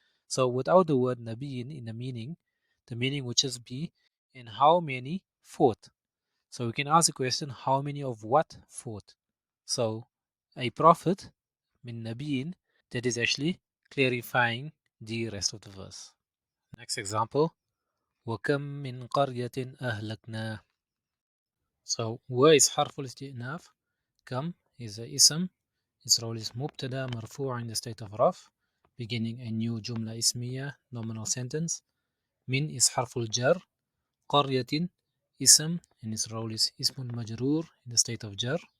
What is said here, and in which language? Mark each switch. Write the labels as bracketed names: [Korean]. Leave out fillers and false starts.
[English] So without the word nabiyin in the meaning would just be in how many fought. So we can ask the question, how many of what fought? So a prophet, min nabiyin, that is actually clarifying the rest of the verse. Next example, [Arabic] وَكَمْ مِنْ قَرْيَةٍ أَهْلَكْنَا. [English] So wa is حرف الاستئناف. Kam is a ism. Its role is مبتدا مرفوع in the state of رف, beginning a new جملة اسمية, nominal sentence. Min is حرف الجر. قرية ism, and its role is اسم المجرور in the state of jar.